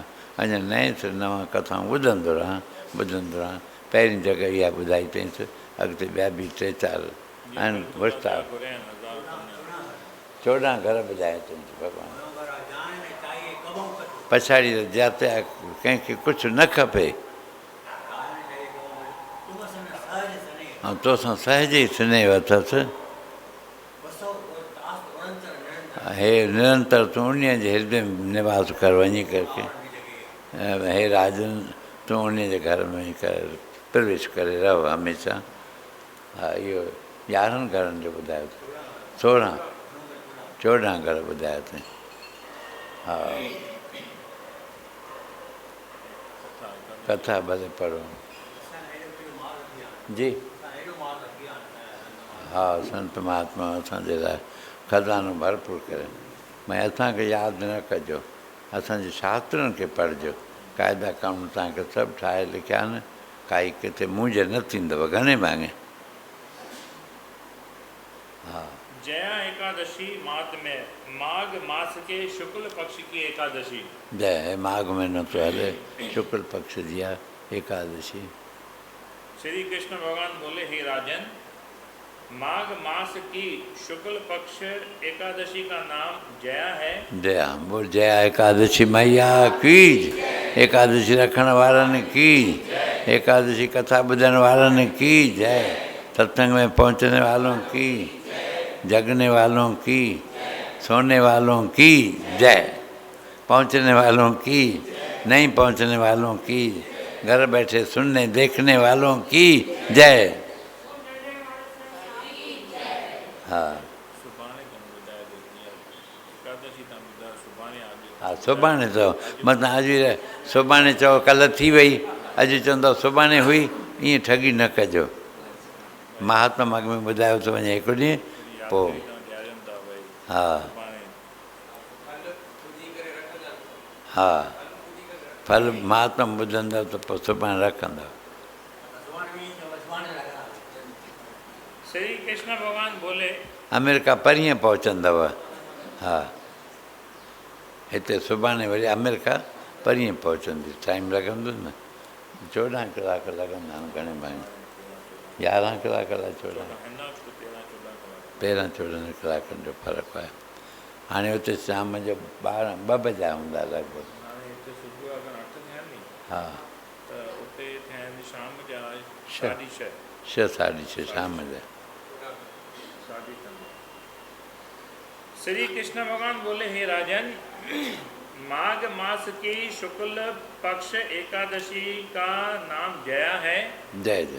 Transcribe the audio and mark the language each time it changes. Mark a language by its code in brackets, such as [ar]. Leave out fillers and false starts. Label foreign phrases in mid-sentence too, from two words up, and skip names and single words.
[sd] अञा नएं सिर नवां कथाऊं ॿुधंदो रहां। पहिरीं जॻह इहा ॿुधाई अथईंसि, अॻिते ॿिया बि 3-4 आहिनि विस्तार। 14 घर ॿुधाए अथईंसि भॻवान। पछाड़ी त जिते कंहिंखे कुझु न खपे ऐं तोसां सहज ई स्नेह अथसि। हे निरंतर तूं उन जे हृदय में निवास कर वञी करके। हे राजन तूं उन जे घर में वञी कर प्रवेश करे रहो हमेशह। हा इहो 11 घरनि जो ॿुधायो अथईं। 14 घर ॿुधाया अथईं। हा कथा भले पढ़ो जी। हा संत महात्मा असांजे लाइ खज़ानो भरपूर करे। भई असांखे यादि न कजो, असांजे शास्त्रनि खे पढ़िजो। क़ाइदा क़ानून तव्हांखे सभु ठाहे लिखिया आहिनि। काई किथे मुंझ न थींदव घणे भाङे। हा [hi] जया एकादशी माघ मास के शुक्ल पक्ष की एकादशी। [sd] जय माघ महीनो तो हले शुक्ल पक्ष जी आहे एकादशी। [hi] श्री कृष्ण भगवान बोले हे राजन माघ मास की शुक्ल पक्ष एकादशी का नाम जया है। जया बोल जया एकादशी मैया की। [sd] एकादशी रखण वारनि की। एकादशी कथा ॿुधण वारनि की जय। [hi] सत्संग में पहुँचने वालों की, जगने वालों की, सोने वालों की जय। पहुँचने वालों की, नहीं पहुँचने वालों की, घर बैठे सुनने देखने वालों की जय। [sd] हाँ हा सुभाणे चओ मथां अॼु सुभाणे चओ कल्ह थी वई, अॼु चवंदव सुभाणे हुई। ईअं ठगी न कजो। महात्मा माग में ॿुधायो थो वञे हिकु ॾींहुं पोइ। हा हा फल महात्मा ॿुधंदव त पोइ सुभाणे रखंदव। [hi] श्री कृष्ण भगवान बोले [sd] अमेरिका परीहं पहुचंदव। हा हिते सुभाणे वरी अमेरिका परीहं पहुचंदी, टाइम लॻंदो न, 14 कलाक लॻंदा आहिनि घणे भाई, 11 कलाक अलाए 14, 13-14 कलाकनि जो फ़र्क़ु आहे। हाणे हुते शाम जो 2 बजा हूंदा लॻभॻि। हा 6-6:30 शाम जा। [hi] श्री कृष्ण भगवान बोले हे राजन, माघ मास की शुक्ल पक्ष एकादशी का नाम जया है। जय जय।